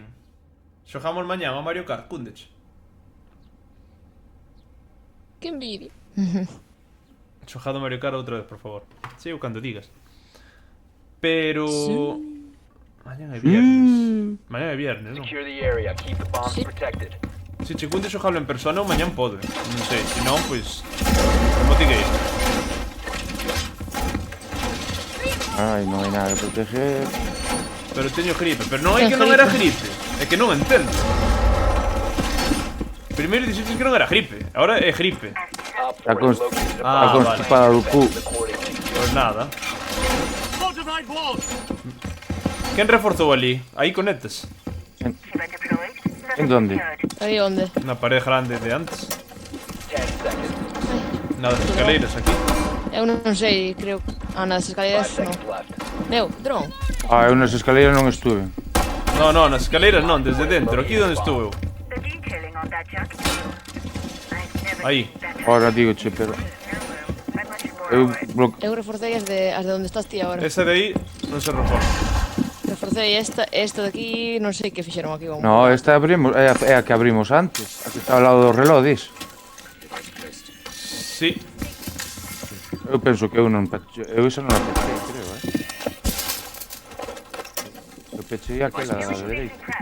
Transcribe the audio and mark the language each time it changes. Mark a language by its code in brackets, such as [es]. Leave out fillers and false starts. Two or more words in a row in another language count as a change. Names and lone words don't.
[gl] Xogamos mañán ao Mario Kart, cúndeche. Que envidia. Xogado Mario Kart outra vez, por favor. Sí, ou cando digas. Pero... Mañán é viernes. Mañán é viernes, non? [en] Secure the area. Keep the bombs [gl] Sí. [en] protected. [gl] Se che cunde xogalo en persona ou mañán pode. Non sei, se non, pois... Como ti que Ai, non hai nada que proteger. Pero teño gripe. Pero non é Ten que non era gripe. gripe. É que non entendo. Primeiro dixeches que non era gripe. Ahora é gripe. [en] Op [gl] Está [en] 4 [gl] cons- [en] has located a [gl] Ah, Está constipada do cu. [en] accordingly. [gl] Pois nada. Quen reforzou ali? Aí conectas. [es] En donde? [gl] Aí onde? Na pared grande de antes. [en] 10 seconds. [gl] Nas escaleiras aquí. Eu non sei, creo. Ah, nas [en] 5 [gl] escaleras non. [en] seconds left. [gl] Meu, dron. Ah, eu nas escaleiras non estuve. No, no, nas escaleiras non, desde dentro. Aquí onde estou eu. [en] The detailing on that junkie. I've never [gl] Aí. [en] seen that [gl] Ahora digo, che, pero... [en] I'm much more [gl] Eu [en] aware. [gl] bloque... Eu reforcei as de onde estás ti agora. Esa de aí non se reforza. Reforcei esta de aquí, non sei que fixeron aquí. Vamos. No, esta abrimos, é a que abrimos antes. A que está ao lado do reloj, dis. Sí. Eu penso que eu non peche... Eu esa non a pechei, creo, Eu pechei aquela da dereita.